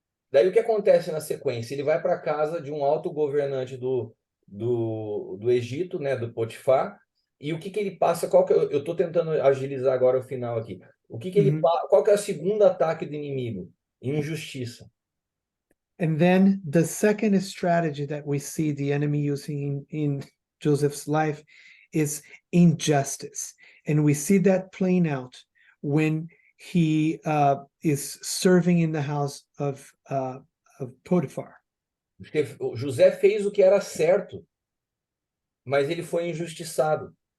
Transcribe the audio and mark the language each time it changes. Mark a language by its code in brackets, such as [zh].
[pt] Daí o que acontece na sequência? Ele vai para a casa de um alto governante do Egito, né, do Potifar, e o que ele passa? Eu estou tentando agilizar agora o final aqui. Qual que é o segundo ataque do inimigo? Injustiça. [en] And then the second strategy that we see the enemy using in Joseph's life is injustice. And we see that playing out when he is serving in the house of Potiphar. [pt] Porque José fez o que era certo, mas ele foi injustiçado.